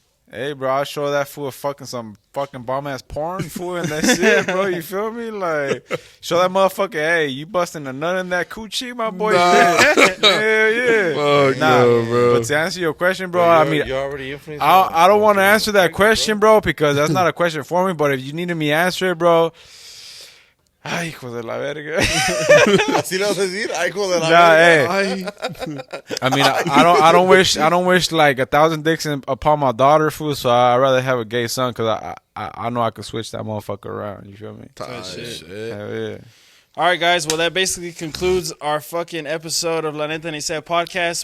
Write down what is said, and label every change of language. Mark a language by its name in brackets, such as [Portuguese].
[English] Hey, bro, I'll show that fool some fucking bomb ass porn, fool, and that's it, bro. You feel me? Like, show that motherfucker, hey, you busting a nut in that coochie, my boy? Nah. Hell yeah. Fuck Nah, no, bro. but to answer your question, bro, I mean, you already influenced. I don't want to answer that question, bro, because that's not a question for me. But if you needed me to answer it, bro, [Spanish] ay, hijo de la verga. Así lo vas a decir, ay, hijo de la [English] Nah, [Spanish] verga. [English] hey. Ay. I mean, I don't wish like 1,000 dicks upon my daughter, fool. So I'd rather have a gay son because I know I could switch that motherfucker around. You feel me? Type shit. Hell yeah. All right, guys. Well, that basically concludes our fucking episode of La Neta Ni Se podcast.